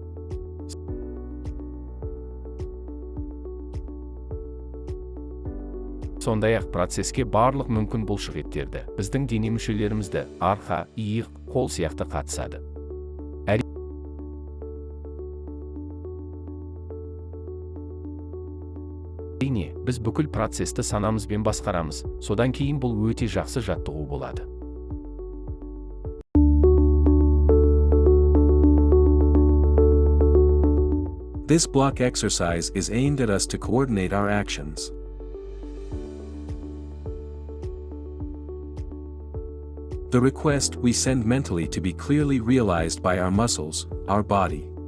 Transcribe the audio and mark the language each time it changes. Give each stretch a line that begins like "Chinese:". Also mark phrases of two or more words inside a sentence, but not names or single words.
Kazakh: Сондай-ақ процеске барлық мүмкін бұлшықеттерді, біздің дене мүшелерімізді, арқа, иық, қол сияқты қатысады. Әрине, біз бүкіл процесті санамызбен басқарамыз, содан кейін бұл өте жақсы жаттығу болады.
English: This block exercise is aimed at us to coordinate our actions. The request we send mentally to be clearly realized by our muscles, our body.